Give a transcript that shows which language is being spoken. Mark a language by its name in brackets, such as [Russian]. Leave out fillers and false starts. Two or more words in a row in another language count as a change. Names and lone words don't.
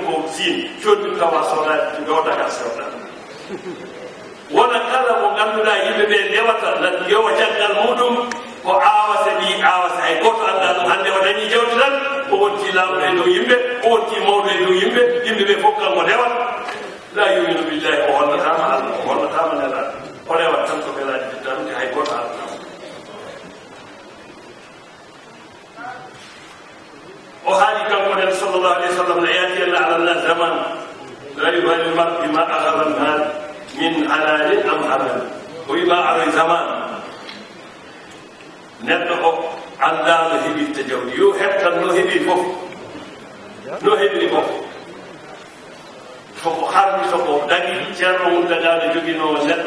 [Fula] ko siin joddi ɗum tawa soodade gawdaka sewɗa wona kala mo ngannduɗa yimɓe ɓe ndewata yowa caggal muɗum ko aawase ɗi aawase hay goto annda ɗum hannde o dañi jawdi tan o wonti laamɗo e dow yimɓe o wonti mawɗo e dow yimɓe yimɓe ɓe fof kanko ndewat [Arabic] لا يؤمن بالله [Fula] o hollatama Allah o hollatama nelaɗo o rewat tan ko belaji diddanude hay goto allatama o haali kanko nen [Arabic] صلى الله عليه وسلم [Fula] no [Arabic] يأتين على الناس زمان لا يبالي المرء بما أخذ المال من حلال أم حرام [Fula] o wima aroy zaman neɗɗo o annda no heɓirta jawdi yo heɓtan no heɓi fof no heɓiri fof soko harmi soko dagi ceerno mum dagaɗo jogino neɗɗo